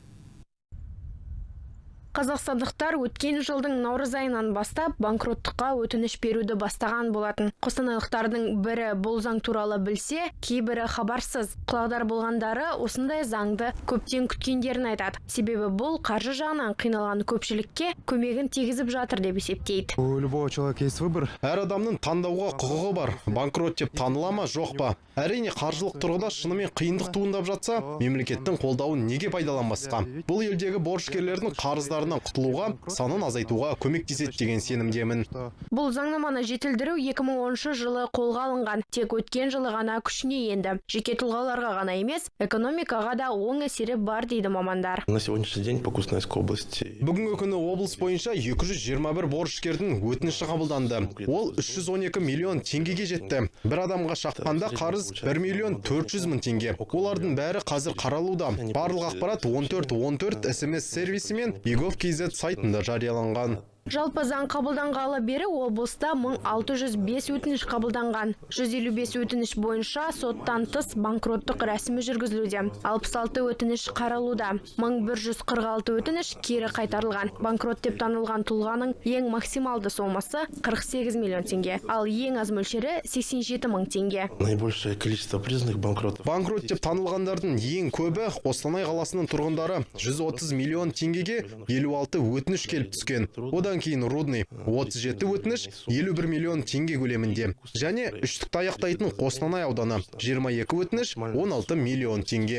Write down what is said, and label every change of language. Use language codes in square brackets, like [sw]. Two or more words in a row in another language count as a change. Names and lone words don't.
[kk] Қазақстандықтар өткен жылдың наурыз айынан бастап банкроттыққа өтініш беруді бастаған болатын. Қостанайлықтардың бірі бұл заң туралы білсе, кейбірі хабарсыз. Құлағдар болғандары осындай заңды көптен күткендерін айтады. Себебі бұл қаржы жағынан қиналған көпшілікке көмегін тигізіп жатыр деп есептейді. [ru] У любого человека есть выбор. [kk] Әр адамның таңдауға құқығы бар. Банкрот деп таныла ма, жоқ па? Әрине, қаржылық тұрғыда шынымен қиындық туындап жатса, мемлекеттің қолдауын неге пайдаланбасқа? Бұл елдегі борышкерлердің қарыздарынан құтылуға, санын азайтуға көмектеседі деген сенімдемін. Бұл заңнаманы жетілдіру 2010 жылы қолға алынған, тек өткен жылы ғана күшіне енді. Жеке тұлғаларға ғана емес, экономикаға да оң әсері бар дейді мамандар. [ru] На сегодняшний день по Костанайской области [kk] Бүгінгі күні облыс бойынша 221 борышкердің өтініші қабылданды. Ол 312 миллион теңгеге жетті. Бір адамға шаққанда қарыз 1 миллион 400 мың теңге. Олардың бәрі қазір қаралуда. Барлық ақпарат 1414 SMS сервисі мен egov.kz сайтында жарияланған. Жалпы заң қабылданғалы бері облыста 1605 өтініш қабылданған. 155 өтініш бойынша соттан тыс банкроттық рәсімі жүргізілуде. 66 өтініш қаралуда. 1146 өтініш кері қайтарылған. Банкрот деп танылған тұлғаның ең максималды сомасы 48 миллион теңге, ал ең аз мөлшері 87 мың теңге. [ru] наибольшее количество признанных банкротов. [kk] Банкрот деп танылғандардың ең көбі Қостанай қаласының тұрғындары. 130 миллион теңгеге 56 өтініш келіп түскен. Одан кейін Рудный 37 өтініш 51 миллион теңге көлемінде. Және үштікті аяқтайтын Қостанай ауданы 22 өтініш 16 миллион теңге.